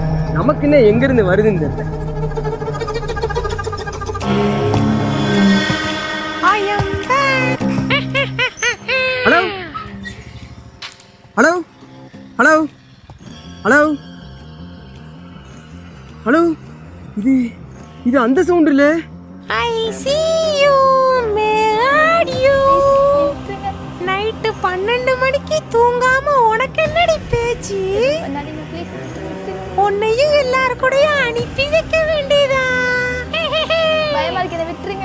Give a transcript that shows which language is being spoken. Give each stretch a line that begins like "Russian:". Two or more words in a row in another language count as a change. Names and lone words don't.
Tamil: நமக்கு என்ன எங்கிருந்து வருதுன்னு தெரியல.
English: hello hello hello hello hello,
Tamil: இது இது அந்த சவுண்ட் இல்ல.
English: I see you, mad you.
Tamil: நைட்டு 12 மணிக்கு தூங்காம உனக்கு என்னடி பேச்சு? உன்னையும் எல்லாரும் கூடயும் அனுப்பி வைக்க வேண்டியதா? பயமா இருக்கு, என்னை விட்டுருங்க.